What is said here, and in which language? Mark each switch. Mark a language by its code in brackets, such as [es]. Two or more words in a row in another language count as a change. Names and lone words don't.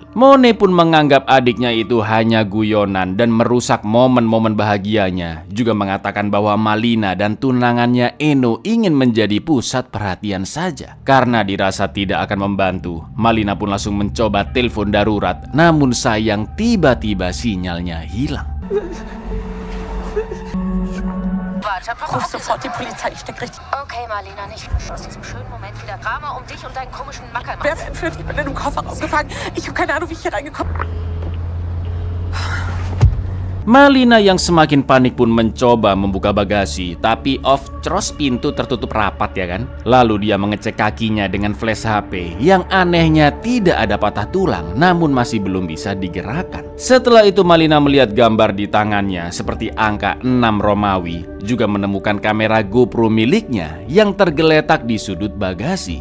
[id] Mone pun menganggap adiknya itu hanya guyonan dan merusak momen-momen bahagianya. Juga mengatakan bahwa Malina dan tunangannya Eno ingin menjadi pusat perhatian saja. Karena dirasa tidak akan membantu, Malina pun langsung mencoba telepon darurat, namun sayang tiba-tiba sinyalnya hilang. [de] Ruf sofort die Polizei, ich steck richtig. Okay, Marlena, nicht aus diesem schönen Moment wieder Drama um dich und deinen komischen Macker. Wer entführt? Ich bin in einem Kofferraum gefangen. Ich habe keine Ahnung, wie ich hier reingekommen bin. [id] Malina yang semakin panik pun mencoba membuka bagasi, tapi [en] of-course [id] pintu tertutup rapat ya kan. Lalu dia mengecek kakinya dengan flash HP, yang anehnya tidak ada patah tulang, namun masih belum bisa digerakkan. Setelah itu Malina melihat gambar di tangannya seperti angka 6 Romawi, juga menemukan kamera GoPro miliknya yang tergeletak di sudut bagasi.